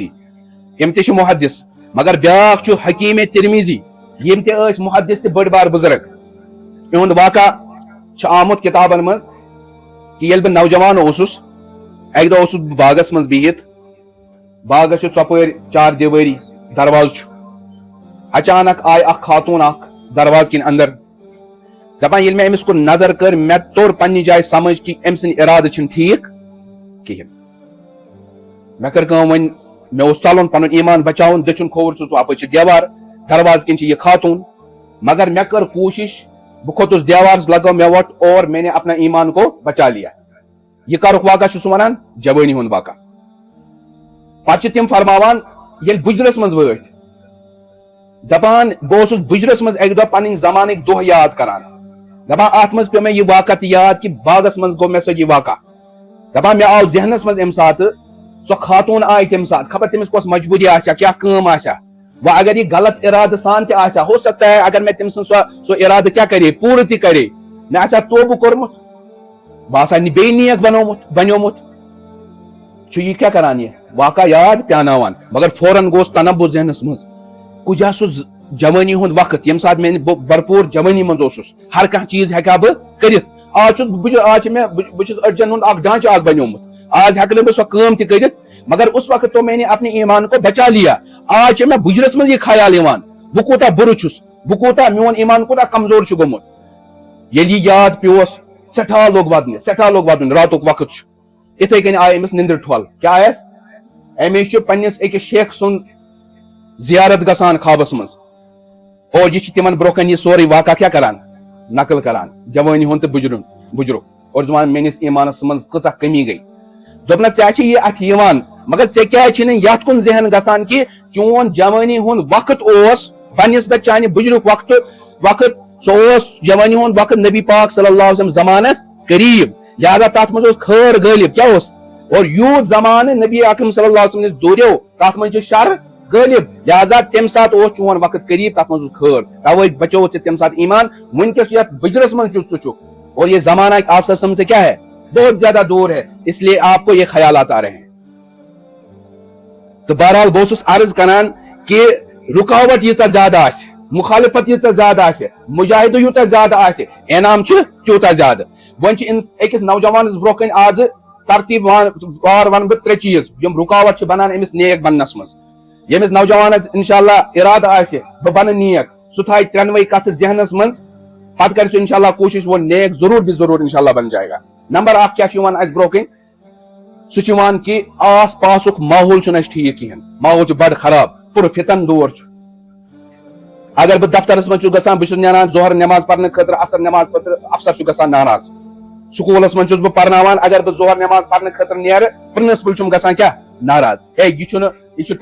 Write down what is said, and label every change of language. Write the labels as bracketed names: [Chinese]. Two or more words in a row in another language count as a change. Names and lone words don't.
[Kashmiri] یم تہِ چھِ محدث مگر بیاکھ چھُ حکیم ترمیزی یم تہِ ٲسۍ محدث تہِ بٔڑ بار بزرگ یِہُنٛد واقعہ چھُ آمُت کتابن منٛز کہ ییٚلہِ بہٕ نوجوان اوسُس اکہِ دۄہ اوسُس بہٕ باغس منٛز بِہِتھ باغس چھُ ژۄپٲرۍ 4 دیوٲری دروازٕ چھُ اچانک آیہِ اکھ خاتوٗن اکھ دروازٕ کِنۍ اندر دپان ییٚلہِ مےٚ أمِس کُن نظر کٔر مےٚ توٚر پننہِ جایہِ سمجھ کہ أمۍ سٕنٛدۍ ارادٕ چھِنہٕ ٹھیٖک کِہیٖنۍ مےٚ کٔر کٲم وۄنۍ مےٚ اوس ژلُن پنُن ایمان بچاوُن دٔچھُن کھووُر چھُس بہٕ اپٲرۍ چھِ دیوار دروازٕ کِنۍ چھِ یہ خاتوٗن مگر مےٚ کٔر کوٗشش بہٕ کھوٚتُس دیوارس لگٲو مےٚ ووٚٹھ [Urdu] اور میں نے اپنا ایمان کو بچا لیا [Kashmiri] یہ کرُک واقعہ چھُ سُہ ونان جوٲنی ہُنٛد واقعہ پتہٕ چھِ تِم فرماوان ییٚلہِ بُجرس منٛز وٲتۍ دپان بہٕ اوسُس بُجرس منٛز اکہِ دۄہ پنٕنۍ زمانٕکۍ دۄہ یاد کران دپان اتھ منٛز پیوٚو مےٚ یہِ واقعہ تہِ یاد کہ باغس منٛز گوٚو مےٚ سۭتۍ یہِ واقعہ دپان مےٚ آو ذہنس منٛز امہِ ساتہٕ سۄ خاتوٗن آیہِ تمہِ ساتہٕ خبر تٔمِس کۄس مجبوٗری آسہِ ہا کیٛاہ کٲم آسہِ ہا وۄنۍ اگر یہ غلط ارادٕ سان تہِ آسہِ ہا [Urdu] ہو سکتا ہے [Kashmiri] اگر مےٚ تٔمۍ سٕنٛز سۄ ارادٕ کیٛاہ کرے پوٗرٕ تہِ کرے مےٚ آسہِ ہا توبہٕ کوٚرمُت بہٕ آسہٕ ہا بیٚیہِ نیک بنیومُت چھُ یہِ کیٛاہ کران یہِ واقعہ یاد پیاناوان مگر فوراً گوٚوس تنبُہ ذہنس منٛز کُجا سُہ جوانی ہُنٛد وقت ییٚمہِ ساتہٕ میانہِ بھرپوٗر جوانی منٛز اوسُس ہر کانٛہہ چیٖز ہیٚکہٕ ہا بہٕ کٔرِتھ آز چھُ مےٚ بہٕ چھُس أڈجن ہُنٛد اکھ ڈانچہٕ اکھ بنیومُت آز ہیٚکہٕ نہٕ بہٕ سۄ کٲم تہِ کٔرِتھ [Urdu] مگر اس وقت تو میں نے اپنے ایمان کو بچا لیا [Kashmiri] آج چھُ مےٚ بُجرس منٛز یہِ خیال یِوان بہ کوتاہ بُرٕ چھُس بہ کوتاہ میون ایمان کوتاہ کمزور چھُ گوٚمُت ییٚلہِ یہِ یاد پیوس سٮ۪ٹھاہ لوگ ودُن راتُک وقت چھُ اِتھے کٔنۍ آیہِ أمِس نِندٕر ٹھۄل کیاہ آیس أمِس چھُ پننِس أکِس شیخ سُنٛد زیارت گژھان خوابس منٛز اور یہِ چھُ تِمن برونٛہہ کَنہِ یہِ سورُے واقعہ کیاہ کران نقل کران جوٲنی ہُنٛد تہٕ بُجرُک اور دپان میٲنِس ایمانس منٛز کۭژاہ کٔمی گٔے دوٚپنس ژےٚ چھِ یہِ اتھِ یِوان مگر ژےٚ کیازِ چھِ نہٕ یتھ کُن ذہن گژھان کہِ چون جوٲنی ہُنٛد وقت اوس بنسبت چانہِ بُجرُک وقت سُہ اوس جوٲنی ہُنٛد وقت نبی پاک [Arabic] صلی اللہ علیہ وسلم [Kashmiri] زمانس قریب لہذا تتھ منٛز اوس خٲر غٲلب کیاہ اوس اور یوٗت زمانہٕ نبی اکرم [Arabic] صلی اللہ علیہ وسلم [Kashmiri] نِش دوٗریو تتھ منٛز چھُ شر غٲلب لہذا تمہِ ساتہٕ اوس چون وقت قریب تتھ منٛز اوس خٲر توے بچو ژےٚ تمہِ ساتہٕ ایمان وٕنکیٚس یتھ بُجرس منٛز چھُ ژٕ چھُکھ [Urdu] اور یہ زمانہ آپ سب سمجھ سے کیا ہے بہت زیادہ دور ہے اس لیے آپ کو یہ خیالات آ رہے ہیں [Kashmiri] تو بہرحال بہٕ اوسُس عرض کران کہ رکاوٹ ییٖژاہ زیادٕ آسہِ مخالفت ییٖژاہ زیادٕ آسہِ مجاہدٕ یوٗتاہ زیادٕ آسہِ انعام چھُ تیوٗتاہ زیادٕ وۄنۍ چھِ أکِس نوجوانس برونٛہہ کَنہِ آزٕ ترتیٖب وار ونہٕ بہٕ 3 چیٖز یِم رکاوٹ چھِ بنان أمِس نیک بننس منٛز ییٚمِس نوجوانس انشاءاللہ ارادٕ آسہِ بہٕ بنہٕ نیک سُہ تھایہِ 3 کتھٕ ذہنس منٛز پتہٕ کرِ سُہ انشاءاللہ کوٗشش [Urdu] وہ نیک ضروٗر انشاءاللہ بن جائے گا [Kashmiri] نمبر 1 کیاہ چھُ یِوان اسہِ برونٛہہ کَنہِ سُہ چھُ یِوان کہِ آس پاسُک ماحول چھُنہٕ اسہِ ٹھیٖک کِہینۍ ماحول چھُ بڑٕ خراب پوٗرٕ فتن دور چھُ اگر بہٕ دفترس منٛز چھُس گژھان بہٕ چھُس نیران ظہر نٮ۪ماز پرنہٕ خٲطرٕ عصر نٮ۪ماز خٲطرٕ افسر چھُ گژھان ناراض سکوٗلس منٛز چھُس بہٕ پرناوان اگر بہٕ ظہر نٮ۪ماز پرنہٕ خٲطرٕ نیرٕ پرنسپل چھُم گژھان کیاہ ناراض ہے یہِ چھُ